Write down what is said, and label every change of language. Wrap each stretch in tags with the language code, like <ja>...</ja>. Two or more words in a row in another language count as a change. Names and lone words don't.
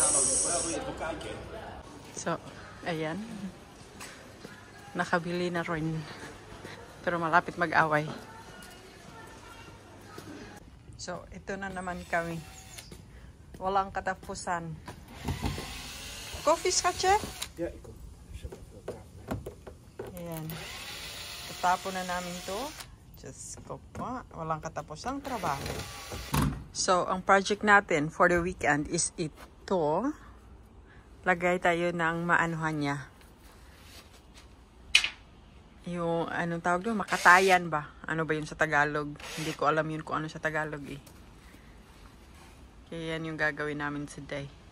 <tl>So, ayan. Nakabili na rin. Pero malapit mag-away. So, ito na naman kami. Walang katapusan. Coffee, scotche?</tl> <nl>Ja, ik kom.</nl> <tl>Ayan. Tatapon na namin to. Diyos ko po. Walang katapusang trabaho. So, ang project natin</tl> <en>for the weekend</en> <tl>is ito. Lagay tayo ng maanuhan niya. Yung, anong tawag doon? Makatayan ba? Ano ba yun sa Tagalog? Hindi ko alam yun kung ano sa Tagalog eh. Kaya yan yung gagawin namin today.</tl>